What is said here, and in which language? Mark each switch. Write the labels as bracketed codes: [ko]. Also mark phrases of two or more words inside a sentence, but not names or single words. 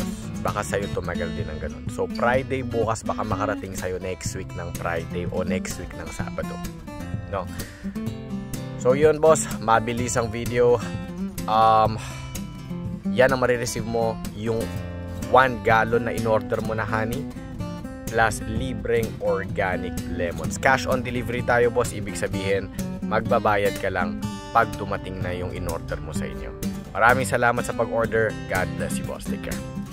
[tl] Baka sa'yo tumagal din ng ganun. So Friday bukas, baka makarating sa'yo [en] next week [tl] ng Friday o [en] next week [tl] ng Sabado, no? So yun, boss, mabilis ang video. Yan ang marireceive mo, yung 1 gallon na in-order mo na honey plus libreng [en] organic lemons. Cash on delivery [tl] tayo, boss. Ibig sabihin, magbabayad ka lang pag dumating na yung in-order mo sa inyo. Maraming salamat sa pag-order. [en] God bless you, boss. Take care.